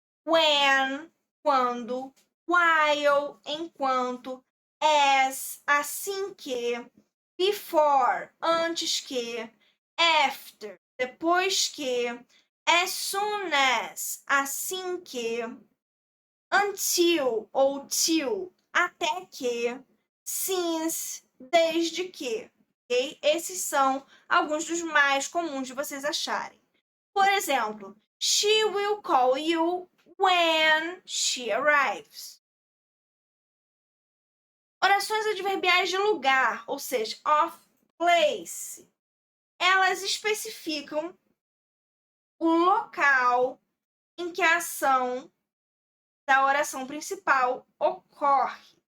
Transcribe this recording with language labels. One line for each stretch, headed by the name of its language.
Portuguese: When, quando, while, enquanto, as, assim que, before, antes que, after, depois que, as soon as, assim que, until ou till, até que, since, desde que. Okay? Esses são alguns dos mais comuns de vocês acharem. Por exemplo,
English: she will call you when she arrives.
Portuguese: Orações adverbiais de lugar, ou seja, of place. Elas especificam o local em que a ação da oração principal ocorre.